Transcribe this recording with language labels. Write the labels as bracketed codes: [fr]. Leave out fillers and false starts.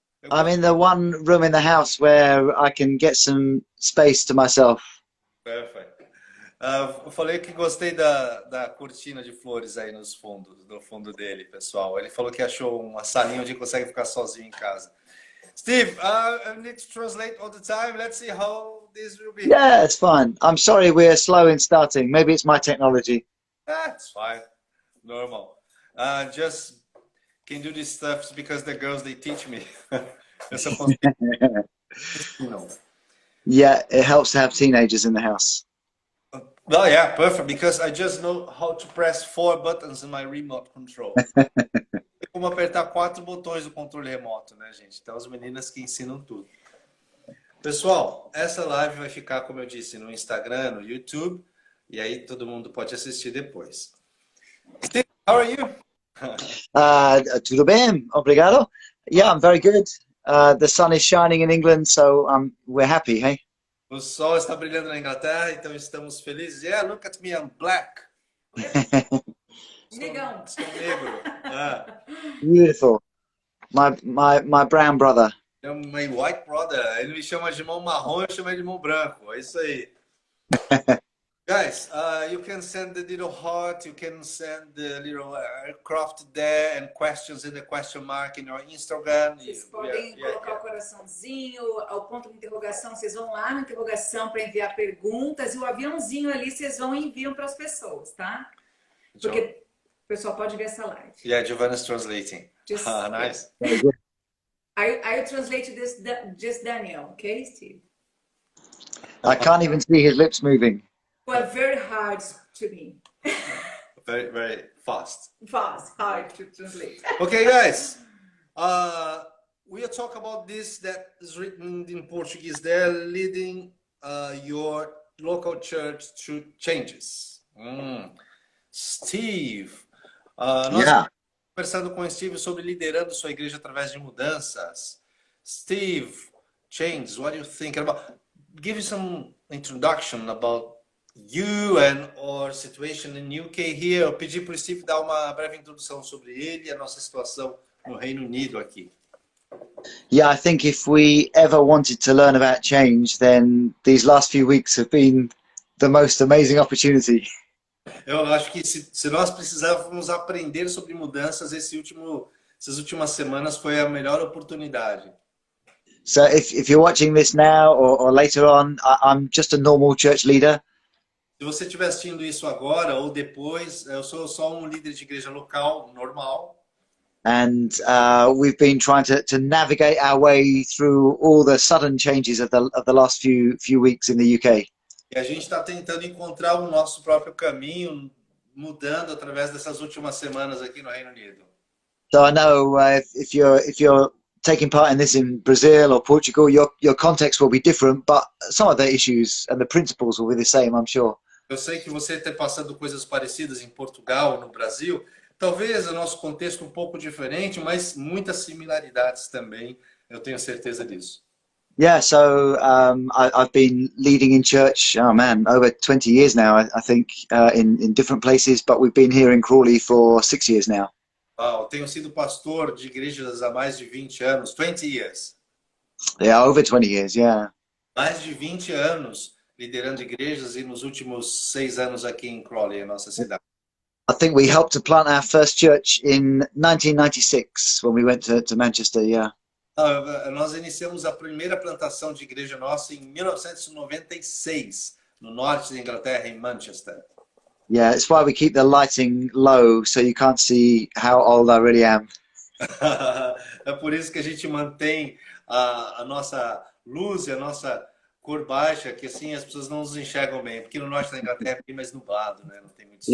[en] I'm in the one room in the house where I can get some space to myself. Perfect. [pt] Eu falei que gostei da cortina de flores aí no fundo dele, pessoal. Ele falou que achou uma salinha onde consegue ficar sozinho em casa. [en] Steve, I need to translate all the time. Let's see how this will be. Yeah, it's fine. I'm sorry we're slow in starting. Maybe it's my technology. It's fine. Normal. Just can do this stuff because the girls, they teach me. [pt] Eu só consigo. [en] Yeah, it helps to have teenagers in the house. Oh yeah, perfect, because I just know how to press 4 buttons in my remote control. [pt] É como apertar 4 botões do controle remoto, né, gente? Então as meninas que ensinam tudo. Pessoal, essa live vai ficar, como eu disse, no Instagram, no YouTube, e aí todo mundo pode assistir depois. [en] Steve, how are you? [pt] Tudo bem, obrigado. [en] Yeah, I'm very good. The sun is shining in England, so we're happy, hey? [pt] O sol está brilhando na Inglaterra, então estamos felizes. [en] Yeah, look at me, I'm black. [pt] Negão. Sou negro. Ah, [en] Beautiful. My brown brother. é my white brother. [pt] Ele me chama de irmão marrom, eu chamo ele de irmão branco. É isso aí. [en] Guys, you can send the little heart, you can send the little aircraft there and questions in the question mark in your Instagram. [pt] Vocês podem colocar o coraçãozinho, ao ponto de interrogação, vocês vão lá na interrogação para enviar perguntas e o aviãozinho ali vocês vão e enviam para as pessoas, tá? Porque o pessoal pode ver essa live. [en] Yeah, Giovanna's translating. Nice. I translate this just Daniel, okay, Steve? I can't even see his lips moving. Well, very hard to me. Very, very fast. Fast, hard to translate. Okay, guys. We'll talk about this that is written in Portuguese there, leading your local church through changes. [pt] Steve, nós estamos conversando com o Steve sobre liderando sua igreja através de mudanças. [en] Steve, changes, what do you think about? Give you some introduction about you and our situation in UK here. [pt] Eu pedi para o Steve dar uma breve introdução sobre ele e a nossa situação no Reino Unido aqui. [en] Yeah, I think if we ever wanted to learn about change, then these last few weeks have been the most amazing opportunity. [pt] Eu acho que se nós precisávamos aprender sobre mudanças, essas últimas semanas foi a melhor oportunidade. [en] So if you're watching this now or later on, I'm just a normal church leader. [pt] Se você estiver assistindo isso agora ou depois, eu sou só um líder de igreja local, normal. [en] And we've been trying to navigate our way through all the sudden changes of the last few weeks in the UK. [pt] E a gente está tentando encontrar o nosso próprio caminho, mudando através dessas últimas semanas aqui no Reino Unido. [en] So I know if you're taking part in this in Brazil or Portugal, your context will be different, but some of the issues and the principles will be the same, I'm sure. [pt] Eu sei que você está passando coisas parecidas em Portugal, no Brasil. Talvez o nosso contexto um pouco diferente, mas muitas similaridades também. Eu tenho certeza disso. [en] Yeah, so I've been leading in church, over 20 years now, I think, in different places, but we've been here in Crawley for 6 years now. [pt] Eu tenho sido pastor de igrejas há mais de 20 anos, [en] 20 years. Yeah, over 20 years, yeah. [pt] Mais de 20 anos liderando igrejas e nos últimos 6 anos aqui em Crawley, a nossa cidade. [en] I think we helped to plant our first church in 1996 when we went to Manchester, yeah. [pt] Nós iniciamos a primeira plantação de igreja nossa em 1996, no norte da Inglaterra, em Manchester. [en] Yeah, it's why we keep the lighting low so you can't see how old I really am. [pt] É por isso que a gente mantém a nossa luz e a nossa cor baixa, que assim as pessoas não nos enxergam bem, porque no norte da Inglaterra é bem mais nublado, né? Não tem muito sol.